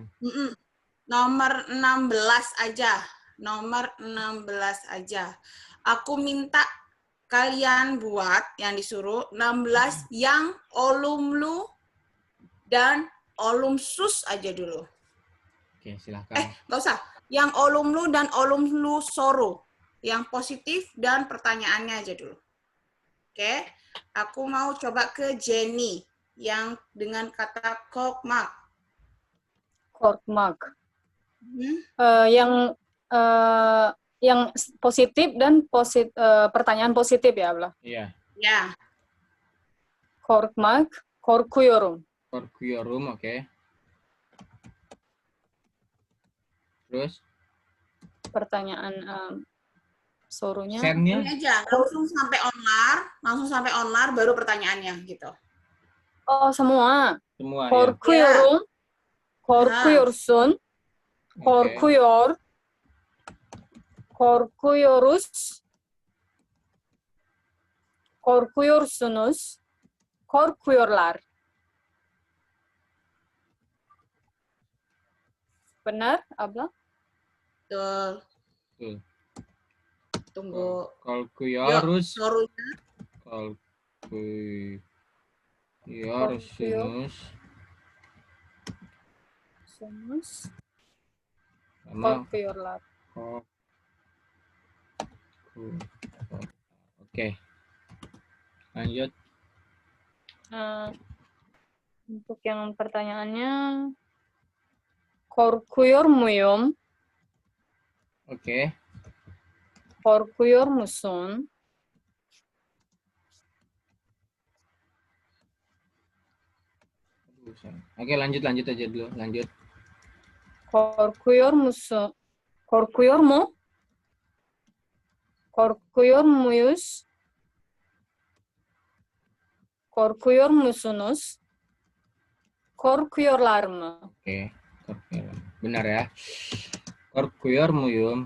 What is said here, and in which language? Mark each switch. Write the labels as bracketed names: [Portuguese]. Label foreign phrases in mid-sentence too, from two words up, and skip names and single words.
[Indonesian] Nomor 16 aja. Nomor 16 aja. Aku minta kalian buat yang disuruh 16 yang olumlu dan olumsus aja dulu. Oke, silahkan. Nggak usah. Yang olumlu dan [Turkish] olumlu soru. [Indonesian] Yang positif dan pertanyaannya aja dulu. Oke. Aku mau coba ke Jenny. Yang dengan kata kokmak. Korkmak. Yang positif dan pertanyaan positif ya, Abla? Iya. Ya. [Turkish] Korkmak, korkuyorum. [Indonesian] Korkuyorum, oke. Terus? Pertanyaan sorunya. Sennya? Ini aja, langsung sampai onar, baru pertanyaannya gitu. Oh, semua. Semua, [Turkish] korkuyorum, korkuyorsun, korkuyor, korkuyoruz, korkuyorsunuz, korkuyorlar. [Indonesian] Benar, Abla? Betul. Tunggu. Korkuyoruz. Sorunya. Korkuyorsunuz. Korkuyorlar. Oke. Lanjut. Untuk yang pertanyaannya, [Turkish] korkuyor muyum? [Indonesian] Oke. [Turkish] Korkuyor musun? [Indonesian] Oke, lanjut aja dulu. Lanjut. [Turkish] Korkuyor musun? Korkuyor mu? Korkuyor muyuz? Korkuyor musunuz? Korkuyorlar mı? Oke, korkuyor. [Indonesian] Benar ya. [Turkish] Korkuyor muyum?